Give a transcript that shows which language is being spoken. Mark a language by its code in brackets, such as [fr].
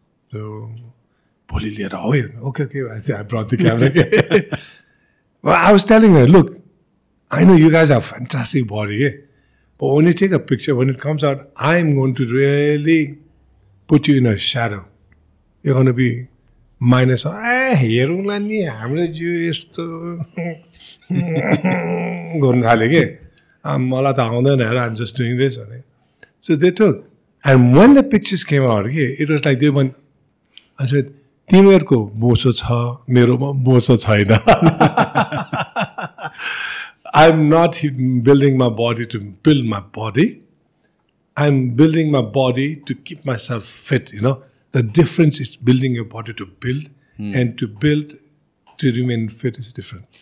[en] So, okay. I brought the camera. Well, I was telling her, look, I know you guys have fantastic body, but when you take a picture, when it comes out, I'm going to really put you in a shadow. You're going to be minus, [ne] हेरौँला नि हाम्रो जिउ यस्तो गर्नु थाल्यो के मलाई त आउँदैन हेर [en] I'm just doing this. So they took. And when the pictures came out, it was like they went, I said, [ne] तिमीहरूको बोसो छ मेरोमा बोसो छैन. [en] I'm not building my body to build my body. I'm building my body to keep myself fit, The difference is building your body to build and to build to remain fit is different.